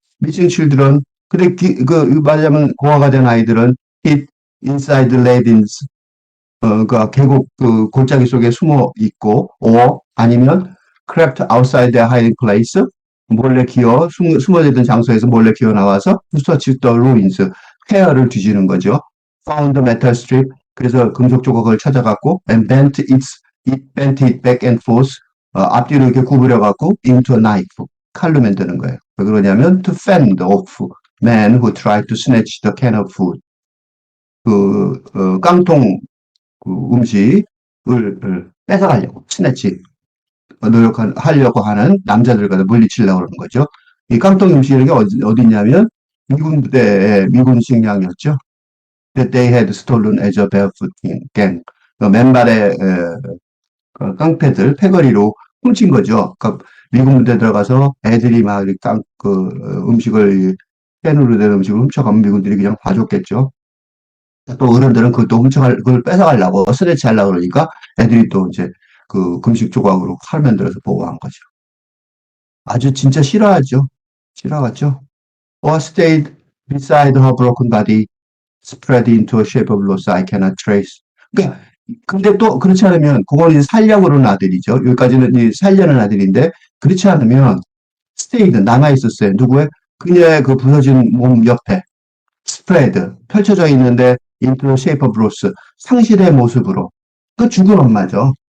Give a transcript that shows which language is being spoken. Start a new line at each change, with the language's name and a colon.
Korean: 미싱 칠들은 근데 말하자면 고아가 된 아이들은
English: hid inside ravines
Korean: 그 계곡 골짜기 속에 숨어 있고 아니면
English: crept outside their hiding place
Korean: 몰래 숨어져 있던 장소에서 몰래 기어 나와서
English: search the ruins
Korean: 폐허를 뒤지는 거죠.
English: found the metal strip
Korean: 그래서 금속 조각을 찾아갔고
English: and bent it back and forth
Korean: 앞뒤로 이렇게 구부려갖고
English: into a knife
Korean: 칼로 만드는 거예요. 왜 그러냐면
English: to fend off men who tried to snatch the can of food
Korean: 깡통 음식을 뺏어가려고 스네치 하려고 하는 남자들과 물리치려고 그러는 거죠. 이 깡통 음식이 어디 있냐면 미군 부대의 미군 식량이었죠.
English: That they had stolen as a barefoot gang.
Korean: 맨발의 깡패들 패거리로 훔친 거죠. 그러니까 미군 부대 들어가서 애들이 막 이렇게 음식을, 캔으로 된 음식을 훔쳐가면 미군들이 그냥 봐줬겠죠. 또 어른들은 그것도 그걸 뺏어가려고, 스레치 하려고 그러니까 애들이 또 이제 그 금식 조각으로 칼 만들어서 보호한 거죠. 아주 진짜 싫어하죠. 싫어하죠.
English: Or stayed beside her broken body, spread into a shape of loss I cannot trace.
Korean: 그러니까 근데 또 그렇지 않으면 그걸 이제 살려고 그러는 아들이죠. 여기까지는 이제 살려는 아들인데 그렇지 않으면 stayed 남아 있었어요. 누구의 그녀의 그 부서진 몸 옆에 spread 펼쳐져 있는데
English: into a shape of loss
Korean: 상실의 모습으로 그 죽은 엄마죠.